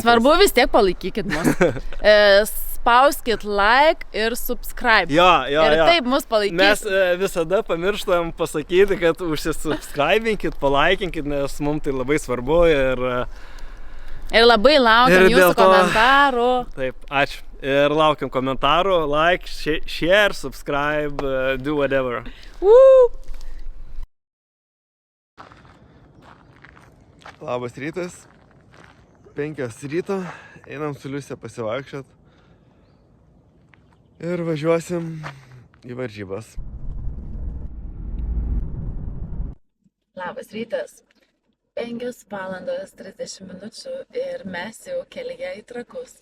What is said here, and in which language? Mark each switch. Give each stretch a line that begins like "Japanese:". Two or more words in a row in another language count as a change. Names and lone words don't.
Lithuanian: Nesvarbu, vis tiek palaikykit mus. Spauskit like ir subscribe. Jo. Ir taip mus palaikykit. Mes visada pamirštam pasakyti, kad užsisubscribinkit, palaikinkit, nes mums tai labai svarbu ir labai laukiam jūsų komentarų. Taip, ačiū. Ir laukiam komentarų,
English: like, share, subscribe, do whatever.
Lithuanian: Labas rytas, 5 ryto, einam su Liuse pasivaikščiot ir važiuosim į varžybas. Labas rytas, 5:30 ir mes jau kelyje į Trakus.